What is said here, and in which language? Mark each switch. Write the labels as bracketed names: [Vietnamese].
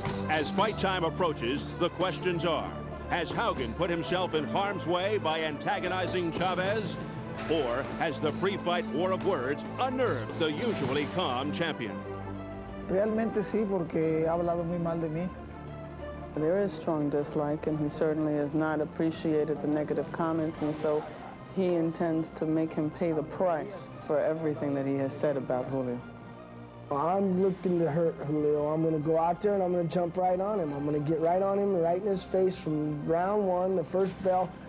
[English] As fight time approaches, the questions are, has Haugen put himself in harm's way by antagonizing Chavez? Or has the pre-fight war of words unnerved the usually calm champion? [Spanish] Realmente sí, porque ha hablado muy mal de mí. [English] There is strong dislike, and he certainly has not appreciated the negative comments, and so he intends to make him pay the price for everything that he has said about Julio. I'm looking to hurt Julio. I'm going to go out there and I'm going to jump right on him. I'm going to get right on him, right in his face from round 1, the first bell.